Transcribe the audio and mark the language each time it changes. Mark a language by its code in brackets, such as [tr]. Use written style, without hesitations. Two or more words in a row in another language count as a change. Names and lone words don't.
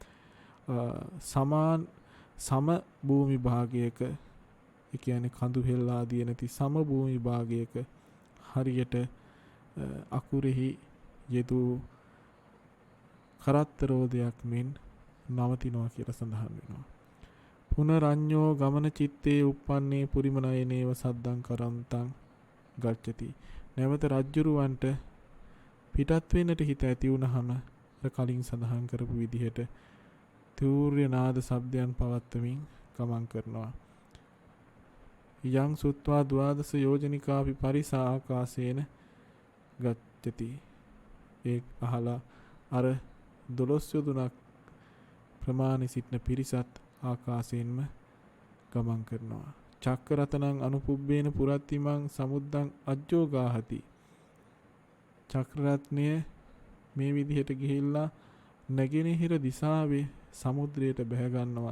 [si] සම භූමි භාගයක, ඒ කියන්නේ කඳු හෙල් ආදී නැති සම භූමි භාගයක හරියට අකුරෙහි යෙදූ කරත්තරෝදයක් මෙන් නවතිනවා කියලා සඳහන් වෙනවා. [pi] පුනරඤ්ඤෝ ගමන චිත්තේ uppannee පුරිමනයනේව සද්දං කරන්තං ගච්ඡති. [si] නැවත රජ්ජුරුවන්ට පිටත් වෙන්නට හිත ඇති වුණාම කලින් සඳහන් කරපු විදිහට තූර්ය නාද ශබ්දයන් පවත්වමින් ගමන් කරනවා. [pi] යං සුත්වා ද්වාදස යෝජනිකාපි පරිසා ආකාශේන ගච්ඡති. [si] ඒ අහලා අර 12 යොදුනක් ප්‍රමාණි සිටින පිරිසත් ආකාශයෙන්ම ගමන් කරනවා. [pi] චක්කරතනං අනුපුබ්බේන පුරත්තිමං සමුද්දං අජ්ජෝගාහති. [si] චක්‍රරත්නය මේ විදිහට ගිහිල්ලා නැගෙනහිර දිසාවේ සමුද්‍රයට බැහැ ගන්නවා.